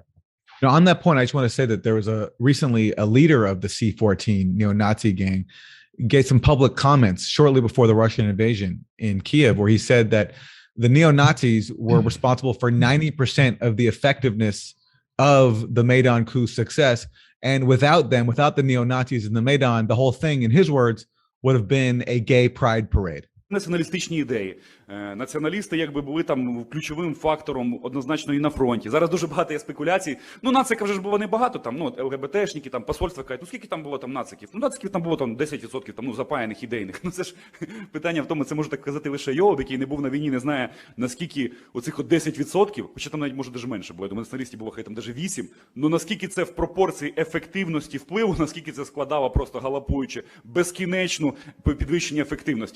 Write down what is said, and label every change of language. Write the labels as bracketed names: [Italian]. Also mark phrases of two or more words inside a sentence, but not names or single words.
[English] Now, on that point, I just want to say that there was recently a leader of the C14 neo-Nazi gang gave some public comments shortly before the Russian invasion in Kiev, where he said that the neo-Nazis were responsible for 90% of the effectiveness of the Maidan coup's success. And without them, without the neo-Nazis in the Maidan, the whole thing, in his words, would have been a gay pride parade. [Ukrainian] Націоналістичні ідеї. Націоналісти якби були там ключовим фактором однозначно і на фронті. Зараз дуже багато є спекуляцій. Ну, нациків вже ж було небагато, там, ну, ЛГБТшники, там, посольства кажуть, ну, скільки там було там нациків? Ну, нациків там було там 10% там, ну, запаяних ідейних. Ну, це ж питання в тому, це може так казати лише Йов, який не був на війні, не знає, наскільки оцих от 10%, хоча там навіть може дуже менше було, я думаю, націоналістів було хай там навіть 8%, ну, наскільки це в пропорції ефективності впливу, наскільки це складало просто галопуючи безкінечну підвищення ефективності.